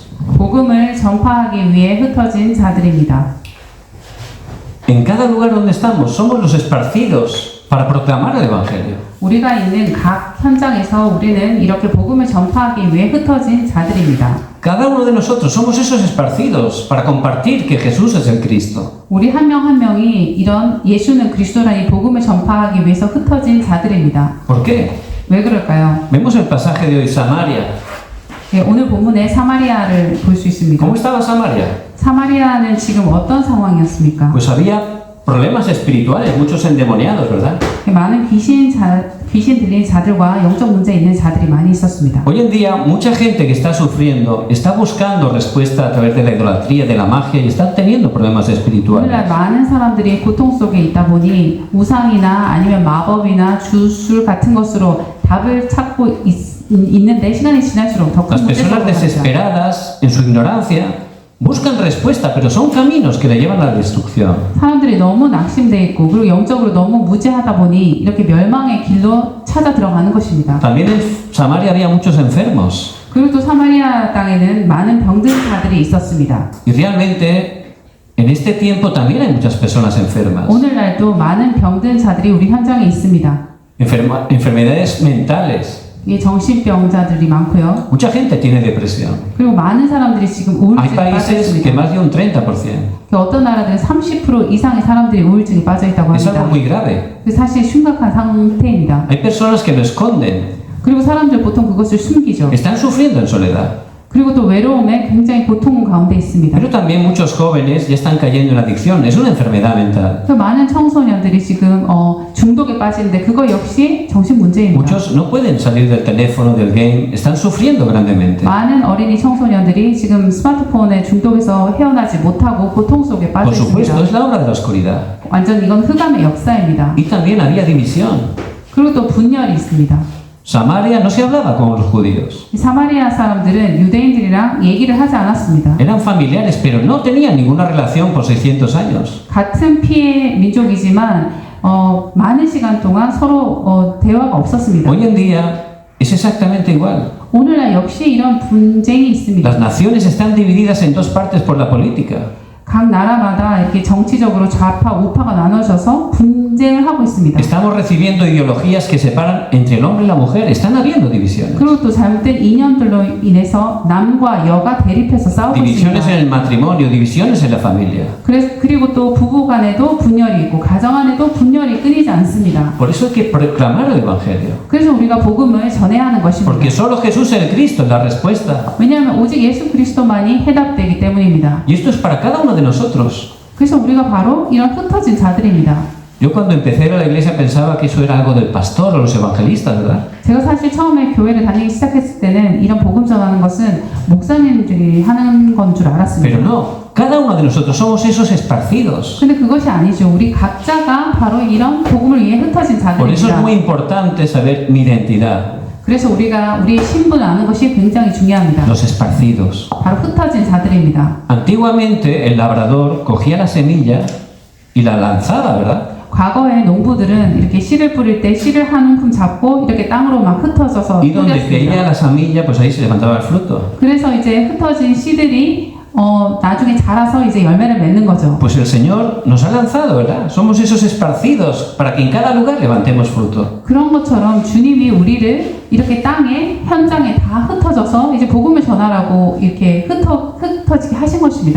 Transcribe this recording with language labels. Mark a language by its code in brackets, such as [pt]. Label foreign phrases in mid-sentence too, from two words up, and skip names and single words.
[ko] 복음을 전파하기 위해 흩어진 자들입니다. [es] En cada lugar donde estamos, somos los esparcidos para proclamar el Evangelio. [ko] 우리가 있는 각 현장에서 우리는 이렇게 복음을 전파하기 위해 흩어진 자들입니다. [es] Cada uno de nosotros somos esos esparcidos para compartir que Jesús es el Cristo. [ko] 우리 한 명 한 명이 이런 예수는 그리스도라는 이 복음을 전파하기 위해서 흩어진 자들입니다. [es] ¿Por qué? [ko] 왜 그럴까요? [es] Vemos el pasaje de hoy, Samaria. [ko] 네, 오늘 본문에 사마리아를 볼 수 있습니다. [es] ¿Cómo estaba Samaria? [ko] 사마리아는 지금 어떤 상황이었습니까? [es] Pues había problemas espirituales, muchos endemoniados, ¿verdad? [ko] 많은 귀신 들린 자들과 영적 문제 있는 자들이 많이 있었습니다. [es] Hoy en día, mucha gente que está sufriendo está buscando respuesta a través de la idolatría, de la magia y están teniendo problemas espirituales. [ko] 오늘날 많은 사람들이 고통 속에 있다 보니 우상이나 아니면 마법이나 주술 같은 것으로 답을 찾고 있는데 시간이 지날수록 더 큰 [es] Las [ko] 문제가 [es] personas desesperadas, en su ignorancia, buscan respuesta, pero son caminos que le llevan a la destrucción. [ko] 사람들이 너무 낙심돼 있고 그리고 영적으로 너무 무지하다 보니 이렇게 멸망의 길로 찾아 들어가는 것입니다. [es] También en Samaria había muchos enfermos [ko] 그리고 또 사마리아 땅에는 많은 병든 자들이 있었습니다. [es] y realmente en este tiempo también hay muchas personas enfermas. [ko] 오늘날도 많은 병든 자들이 우리 현장에 있습니다. [es] Enfermedades mentales. [ko] 이 정신병자들이 많고요. [es] Mucha gente tiene depresión. [ko] 그리고 많은 사람들이 지금 [es] Hay [ko] 우울증에 [es] países que [ko] 빠져 있습니다. [es] más de un 30%. [ko] 어떤 나라들은 30% 이상의 사람들이 우울증에 빠져 있다고 [es] Es [ko] 합니다. [es] algo muy grave. [ko] 그 사실 심각한 상태입니다. [es] Hay personas que lo esconden. [ko] 그리고 사람들 보통 그것을 숨기죠. [es] Están sufriendo en soledad. [ko] 그리고 또 외로움에 굉장히 고통 가운데 있습니다. [es] Pero también muchos jóvenes ya están cayendo en adicción. Es una enfermedad mental. [ko] 그 많은 청소년들이 지금 중독에 빠지는데 그거 역시 정신 문제입니다. [es] Muchos no pueden salir del teléfono, del game. Están sufriendo grandemente. [ko] 많은 어린이 청소년들이 지금 스마트폰의 중독에서 헤어나지 못하고 고통 속에 빠져 [es] Por supuesto, [ko] 있습니다. [es] es la obra de la oscuridad. [ko] 완전 이건 흑암의 역사입니다. [es] Y también había división. [ko] 그리고 또 분열이 있습니다. [es] Samaria no se hablaba con los judíos. [ko] 사마리아 사람들은 유대인들이랑 얘기를 하지 않았습니다. [es] Eran familiares, pero no tenían ninguna relación por 600 años. [ko] 같은 피의 민족이지만 많은 시간 동안 서로 대화가 없었습니다. [es] Hoy en día es exactamente igual. [ko] 오늘날 역시 이런 분쟁이 있습니다. [es] Las naciones están divididas en dos partes por la política. 각 나라마다 이렇게 정치적으로 좌파, 우파가 나눠져서 분쟁을 하고 있습니다. Estamos recibiendo ideologías que separan entre el hombre y la mujer. Están habiendo divisiones. [ko] 그리고 또 잘못된 이념들로 인해서 남과 여가 대립해서 싸우고 [es] Divisiones [ko] 있습니다. [es] en el matrimonio, divisiones en la familia. [ko] 그리고 또 부부 간에도 분열이 있고 가정 안에도 분열이 끊이지 않습니다. [es] Por eso hay que proclamar el Evangelio. [ko] 그래서 우리가 복음을 전해야 하는 것입니다. [es] Porque solo Jesús el Cristo es la respuesta. [ko] 왜냐하면 오직 예수 그리스도만이 해답되기 때문입니다. [es] Y esto es para cada uno de nosotros. [ko] 그래서 우리가 바로 이런 흩어진 자들입니다. [es] Yo cuando empecé a ir a la iglesia pensaba que eso era algo del pastor o los evangelistas, ¿verdad? [ko] 제가 사실 처음에 교회를 다니기 시작했을 때는 이런 복음 전하는 것은 목사님들이 하는 건 줄 [es] Pero [ko] 알았습니다. [es] no, cada uno de nosotros somos esos esparcidos. [ko] 근데 그것이 아니죠. 우리 각자가 바로 이런 복음을 위해 흩어진 [es] Por eso es [ko] 자들입니다. [es] muy importante saber mi identidad, [ko] 그래서 우리가 우리의 신분을 아는 것이 굉장히 중요합니다. [es] los esparcidos. [ko] 바로 흩어진 자들입니다. [es] Antiguamente el labrador cogía la semilla y la lanzaba, ¿verdad? [ko] 과거에 농부들은 이렇게 씨를 뿌릴 때 씨를 한 움큼 잡고 이렇게 땅으로 막 흩어져서 [es] Y donde caía [ko] 뿌렸습니다. [es] la semilla, pues ahí se levantaba el fruto. [ko] 그래서 이제 흩어진 씨들이 나중에 자라서 이제 열매를 맺는 거죠. [es] Pues el Señor nos ha lanzado, ¿verdad? Somos esos esparcidos para que en cada lugar levantemos fruto. [ko] 그런 것처럼 주님이 우리를 이렇게 땅에 현장에 다 흩어져서 이제 복음을 전하라고 이렇게 흩어지게 하신 것입니다.